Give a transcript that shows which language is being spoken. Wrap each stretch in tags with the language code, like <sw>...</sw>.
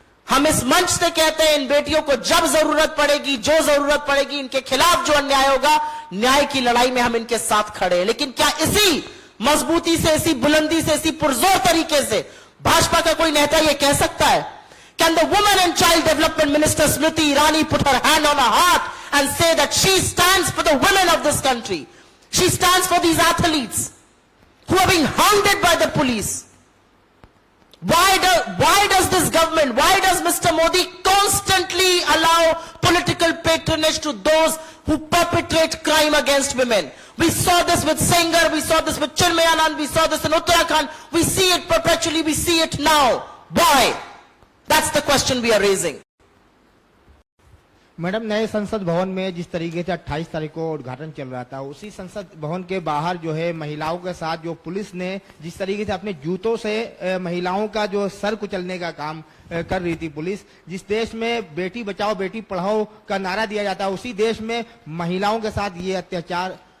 <hi>हम इस मंच से कहते हैं इन बेटियों को जब जरूरत पड़ेगी, जो जरूरत पड़ेगी, इनके खिलाफ जो अन्याय होगा, न्याय की लड़ाई में हम इनके साथ खड़े हैं। लेकिन क्या इसी मजबूती से, इसी बुलंदी से, इसी पुरजोर तरीके से भाजपा का कोई नेता यह कह सकता है?</hi> <en>Can the Women and Child Development Minister Smriti Irani put her hand on her heart and say that she stands for the women of this country? She stands for these athletes who are being hounded by the police. Why does this government, why does Mr. Modi constantly allow political patronage to those who perpetrate crime against women? We saw this with Sengar, we saw this with Chinmay Anand, we saw this in Uttarakhand, we see it perpetually, we see it now. Why? That's the question we are raising.</en> <hi>Madam, नए संसद भवन में जिस तरीके से 28 तारीख को उद्घाटन चल रहा था, उसी संसद भवन के बाहर जो है महिलाओं के साथ जो पुलिस ने जिस तरीके से अपने जूतों से महिलाओं का जो सर कुचलने का काम कर रही थी पुलिस, जिस देश में बेटी बचाओ बेटी पढ़ाओ का नारा दिया जाता है, उसी देश में महिलाओं के साथ ये अत्याचार।</hi>